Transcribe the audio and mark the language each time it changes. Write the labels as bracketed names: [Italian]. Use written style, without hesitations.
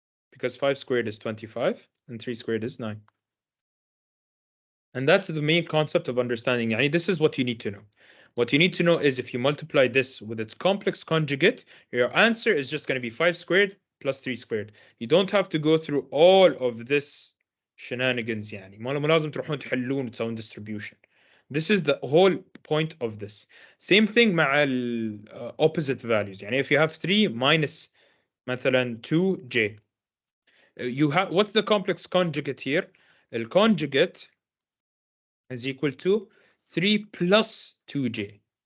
[English] Because 5 squared is 25 and 3 squared is 9. And that's the main concept of understanding. Yani this is what you need to know. What you need to know is if you multiply this with its complex conjugate, your answer is just going to be 5 squared plus 3 squared. You don't have to go through all of this shenanigans. [Arabic] يعني ما لازم تروحون تحلون وتسوون distribution. [English] This is the whole point of this. Same thing مع opposite values. يعني if you have 3 minus مثلا 2j, you have, what's the complex conjugate here? The conjugate is equal to 3 plus 2j.